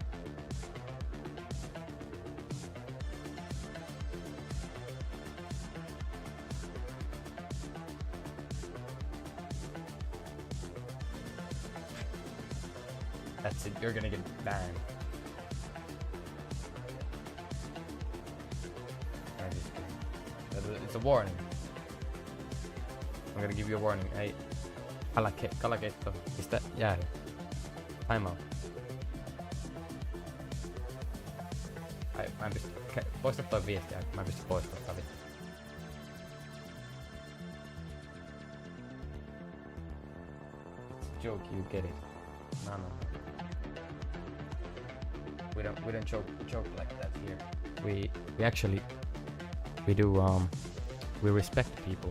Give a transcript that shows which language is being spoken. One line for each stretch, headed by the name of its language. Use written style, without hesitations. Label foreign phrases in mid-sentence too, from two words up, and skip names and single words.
English: That's it, you're gonna get banned. It's a warning. I'm gonna give you a warning.
Finnish: Hey, Kalaketto, pistä jäähy.
English: Time out.
Finnish: Mä en pysty, poista toi viestiä, mä en pysty poistamaan vittu.
English: It's a joke, you get it. No. We don't joke like that here. We actually we respect people.